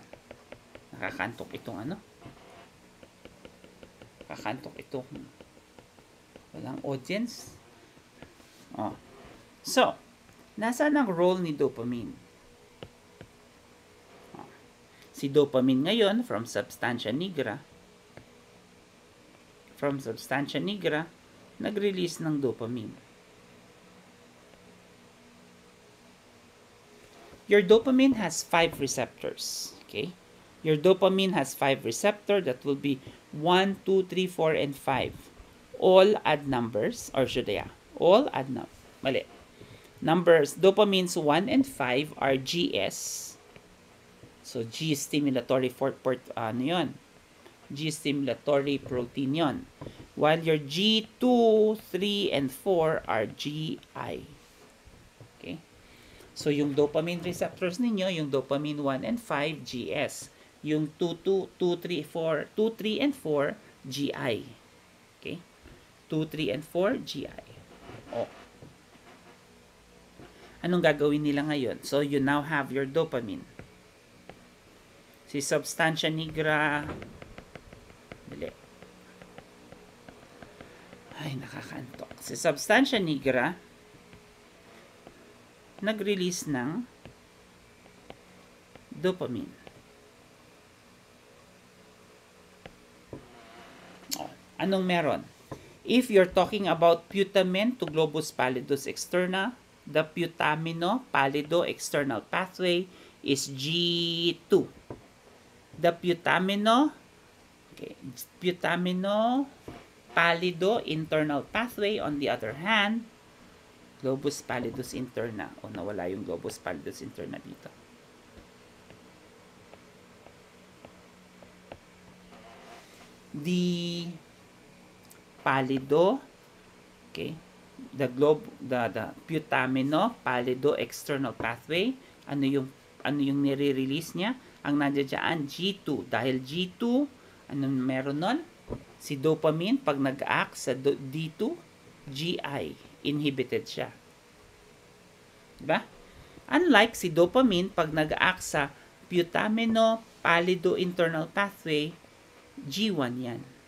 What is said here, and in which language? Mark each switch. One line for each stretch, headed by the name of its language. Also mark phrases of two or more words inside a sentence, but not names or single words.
Filipino: Nakakantok itong ano? Nakakantok itong walang audience. O. So, nasaan ang role ni dopamine? Si dopamine ngayon from substantia nigra, nag-release ng dopamine.
English: Your dopamine has 5 receptors. Okay? Your dopamine has 5 receptors. That will be 1, 2, 3, 4, and 5. All add numbers. Or should I? All add numbers. Mali. Numbers, dopamines 1 and 5 are GS. So, G stimulatory
Filipino: ano yun?
English: G stimulatory protein yun. While your G2, 3, and 4 are GI. Okay? So,
Filipino: yung
English: dopamine receptors
Filipino: ninyo, yung
English: dopamine 1 and 5, GS.
Filipino: Yung 2, 3, and 4, GI.
English: Okay? 2, 3, and 4, GI. Oh.
Filipino: Anong gagawin nila ngayon?
English: So, you now have your dopamine.
Filipino: Si substantia nigra, dali. Ay, nakakantok. Si substantia nigra, nag-release ng dopamine. Oh, anong meron?
English: If you're talking about putamen to globus pallidus externa, the putamino pallido external pathway is G2. The putamino pallido internal pathway, on the other hand, globus pallidus interna.
Filipino: O, nawala yung globus pallidus interna dito.
English: The pallido, okay, the putamino pallido external pathway,
Filipino: ano yung nire-release niya? Ang nandiyan G2. Dahil G2, anong meron nun? Si dopamine, pag nag-act sa D2, GI, inhibited siya. Diba? Unlike si dopamine, pag nag-act sa
English: putamino pallido internal pathway,
Filipino: G1 yan.